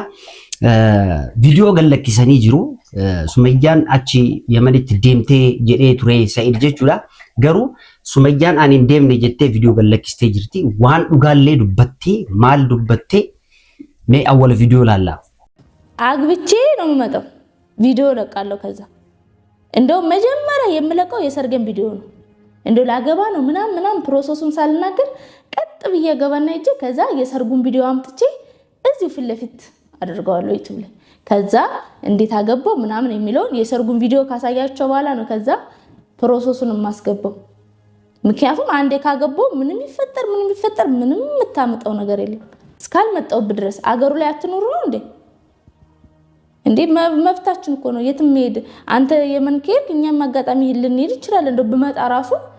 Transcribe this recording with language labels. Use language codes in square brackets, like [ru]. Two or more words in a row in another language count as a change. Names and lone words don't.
[om] Video gallakkisanii jiru. Sumayyaan achi Yamanitti deemtee jedhee ture Sa'id jechuudha. Garuu Sumayyaan ani hin deemne jettee video gallakkistee jirti. Waan dhugaallee dubbattee maal dubbattee mee awwal video laalla. [am] አግብቼ ነው የምመጣው ቪዲዮ ለቃለሁ። ከዛ እንደው መጀመሪያ የምለቀው የሰርገን ቪዲዮ ነው። እንደው ላገባ ነው ምናምን ፕሮሰሱን ሳልናገር ቀጥ ብዬ ገባና እጄ ከዛ የሰርጉን ቪዲዮ አምጥቼ እዚሁ ፊት ለፊት አድርገዋለሁ ዩቲዩብ ላይ። ከዛ እንዴት አገባው ምናምን የሚለውን የሰርጉን ቪዲዮ ካሳያቸው በኋላ ነው ከዛ ፕሮሰሱን ማስገባው። ምክንያቱም አንዴ ካገባው ምንም ይፈጠር ምንም የምታመጣው ነገር የለም። እስካልመጣው ድረስ አገሩ ላይ አትኖሩ ነው እንዴ መብታችን እኮ ነው። የትም ሄድ አንተ የመን ከሄድ እኛም አጋጣሚ ልንሄድ ይችላል። እንደው በመጣ ራሱ